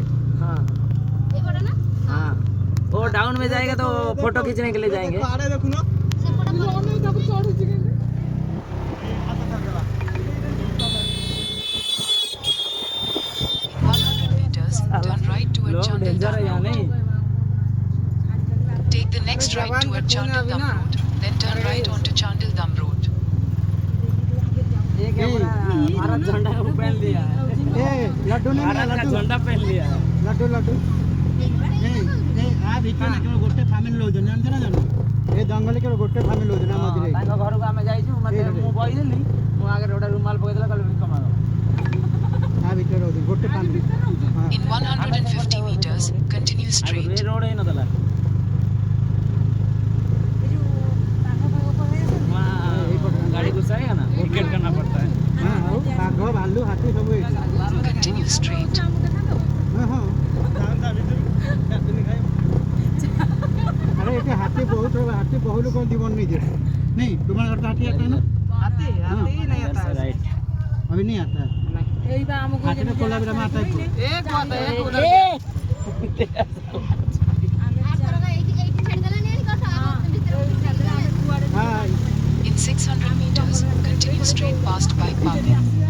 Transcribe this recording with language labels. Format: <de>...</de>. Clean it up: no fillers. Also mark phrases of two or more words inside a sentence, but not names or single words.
<hi>हाँ हाँ वो डाउन में जाएगा तो फोटो खींचने के लिए जाएंगे देखो ना</hi> <en>100 meters, turn right toward</en> <hi>लोग</hi> <en>Chandil</en> <hi>डेंजर है</hi> <en>Dam</en> <hi>यहाँ</hi> <en>Road.</en> <hi>नहीं</hi> <en>Take the next right toward Chandil Dam Road, then turn right onto Chandil Dam Road.</en> <hi>ये क्या बोला भारत झंडा वो पहन लिया है ए लड्डू नहीं भारत का लड्डू झंडा पहन लिया है लड्डू लड्डू ए आ</hi> <or>ଭିତରେ ନା କେବଳ ଗୋଟେ ଫ୍ୟାମିଲି ରହୁଛନ୍ତି ଜାଣିଛ ନା ଜାଣିନ ଏ ଜଙ୍ଗଲରେ କେବଳ ଗୋଟେ ଫ୍ୟାମିଲି ରହୁଛନ୍ତି ଆମ ମଝିରେ ତାଙ୍କ ଘରକୁ ଆମେ ଯାଇଛୁ ମତେ ମୁଁ କହିଦେଲି ମୁଁ ଆଗରେ ଗୋଟେ ରୁମାଲ ପକେଇଦେଲା କହିଲେ କମାଅ ଆ ଭିତରେ ରହୁଛନ୍ତି ଗୋଟେ ଫ୍ୟାମିଲି ହଁ</or> <en>In 150 meters, continue</en> <or>ଆଗରୁ</or> <en>straight.</en> <or>ଏ ରୋଡ ହେଇନଥିଲା</or> <hi>गाड़ी घुसाएगा ना टिकट करना पड़ता है</hi> <or>ହଁ ଆଉ ବାଘ ଭାଲୁ ହାତୀ ସବୁ ଏଇଠି</or> <en>Continue straight.</en> <or>ହଁ ହଁ</or> <hi>अरे ये हाथी बहुत होगा हाथी बहुत लोगों जीवन नहीं दे नहीं तुम्हारा घर हाथी आता है ना हाथी हाथी नहीं आता है। राइट अभी नहीं आता है हाथी तो कोलाबिरा में आता है एक बात है एक उधर हाँ</hi> <en>In 600 meters, continue straight past bike parking.</en>